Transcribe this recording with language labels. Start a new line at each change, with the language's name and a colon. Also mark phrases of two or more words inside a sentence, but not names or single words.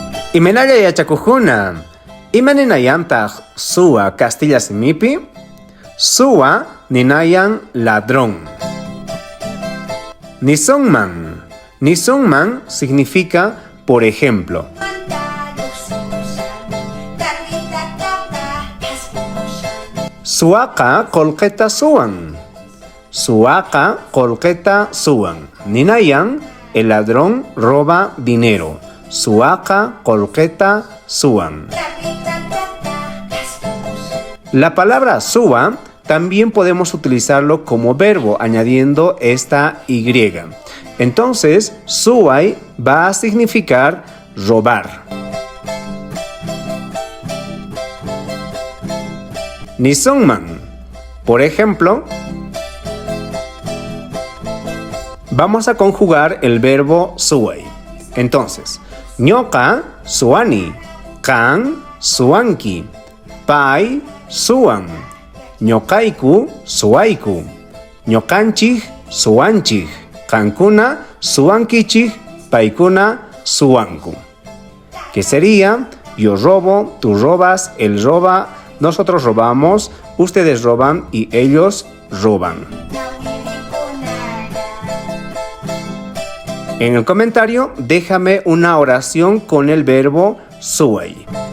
Quechua: Imenaya yachakujuna. Imaninayantaq suwa Castilla simipi? Suwa ninayan ladrón. Nisonman. Nisonman
Spanish: significa por ejemplo.
Quechua: Suaka kolketa suwan. Suaka kolketa suwan. Ninayan,
Spanish: el ladrón roba dinero.
Quechua: Suaka kolketa suwan.
Spanish: La palabra suwa también podemos utilizarlo como verbo añadiendo esta y. Entonces, suway va a significar robar.
Quechua: Nisonman.
Spanish: Por ejemplo, vamos a conjugar el verbo suway. Entonces,
Quechua: ñoqa suwani, kan suwanki, pay suwan, ñoqayku suwayku, ñoqanchik suwanchik, qankuna suwankichik, paykuna suwanku.
Spanish: Que sería yo robo, tú robas, él roba, nosotros robamos, ustedes roban y ellos roban. En el comentario déjame una oración con el verbo suway.